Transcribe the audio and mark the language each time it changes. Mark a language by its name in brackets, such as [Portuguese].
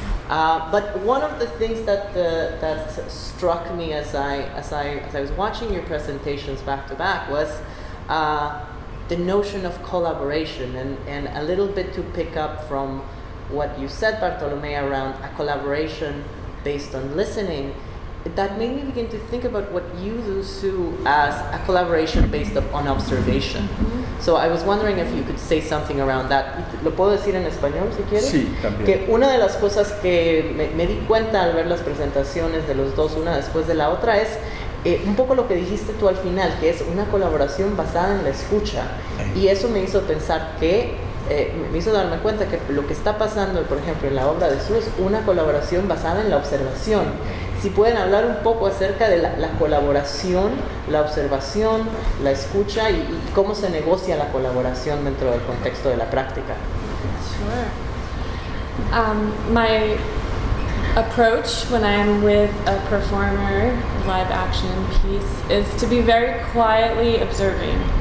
[English] But one of the things that struck me as I was watching your presentations back to back was the notion of collaboration, and a little bit to pick up from what you said, Bartolome, around a collaboration based on listening. That made me begin to think about what you do, Sue, as a collaboration based on observation. Mm-hmm. So I was wondering if you could say something around that. [Spanish] ¿Lo puedo decir en español si quieres? Sí, también. Que una de las cosas que me di cuenta al ver las presentaciones de los dos, una después de la otra, es un poco lo que dijiste tú al final, que es una colaboración basada en la escucha. Y eso me hizo pensar que me hizo darme cuenta que lo que está pasando, por ejemplo, en la obra de Sue es una colaboración basada en la observación. Si pueden hablar un poco acerca de la colaboración, la observación, la escucha y cómo se negocia la colaboración dentro del contexto de la práctica. [English] Sure. My approach when I'm with a performer, live action piece, is to be very quietly observing.